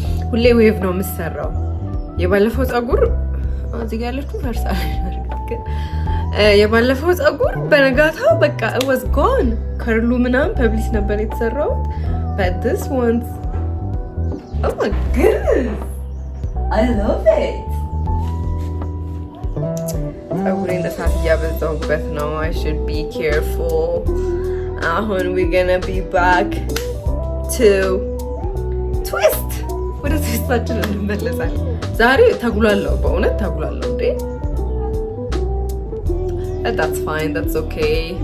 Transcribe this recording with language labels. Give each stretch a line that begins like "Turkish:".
Amharic: ሁሌ ዌቭ ነው የምሰራው። የባለፈው ፀጉር እዚህ ጋር ያለችው ፈርሳለች። የባለፈው ፀጉር በነጋታው በቃ
English: it was gone።
Amharic: ከርሉ ምናምን ፐብሊስ ነበር የተሰራው።
English: but this one oh my goodness I love it.
Amharic: ፀጉሬን እሳት እያበዛሁበት ነው።
English: I should be careful. አሁን we're gonna be back to twist.
Amharic: ወደ ትዊስታችን እንመለሳለን። ዛሬ ተጉላለሁ፣ በእውነት ተጉላለሁ እንዴ።
English: That's fine, that's okay.